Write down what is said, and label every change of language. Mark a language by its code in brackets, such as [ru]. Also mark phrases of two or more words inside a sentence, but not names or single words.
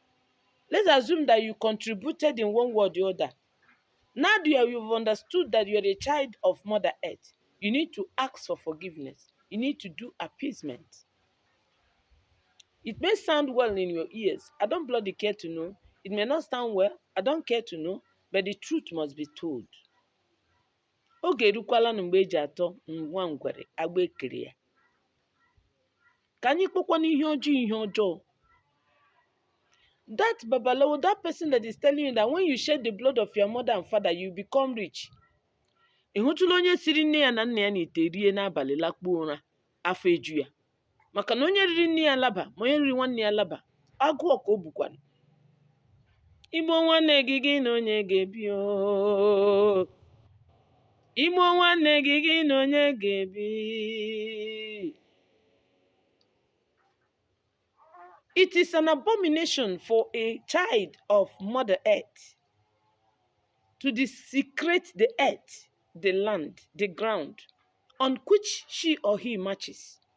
[en] Let's assume that you contributed in one way or the other Now that you've understood that you're a child of Mother Earth, you need to ask for forgiveness. You need to do appeasement. It may sound well in your ears. I don't bloody care to know. It may not sound well. I don't care to know. But the truth must be told. [ig] Oge erukwala na mgbe eji atọ nwa ngwere agba ekere ya. Ka anyị kpọkwa n'ihe ọjọọ ihe ọjọọ. [en] That babalawo, that person that is telling you that when you shed the blood of your mother and father, you become rich. [ig] Ị hụtụla onye siri nne ya na nna ya n'ite rie n'abalị lakpuo ụra afọ eju ya. Maka na onye riri nne ya laba ma onye riri nwanne ya laba, agụọ ka o bukwara. Igbo nwanne gị gị na onye ga-ebi ooo. Igbo nwanne gị gị na onye ga-ebi. [en] It is an abomination for a child of Mother Earth to desecrate the earth, the land, the ground on which she or he marches.